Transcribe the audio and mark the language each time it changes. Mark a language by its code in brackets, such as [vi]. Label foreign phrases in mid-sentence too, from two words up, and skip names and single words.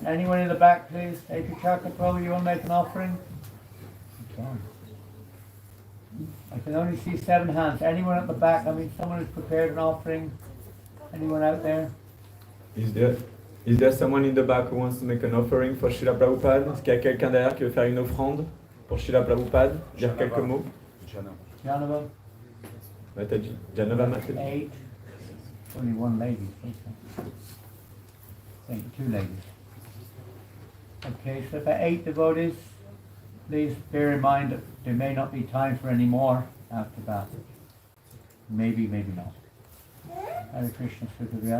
[en] Anyone in the back, please? Ekachaka Prabhu, you want to make an offering? I can only see 7 hands. Anyone at the back? I mean, someone has prepared an offering. Anyone out there? Is there someone in the back who wants to make an offering for Srila Prabhupada? [fr] Est-ce qu'il y a quelqu'un derrière qui veut faire une offrande pour Srila Prabhupada? Dire quelques mots? Janava? Mataji. Janava Mataji. 8. [en] Only one lady. Thank you. 2 ladies. Okay, so for 8 devotees, please bear in mind that there may not be time for any more after that. Maybe, maybe not. Hare Krishna, Sukhavya.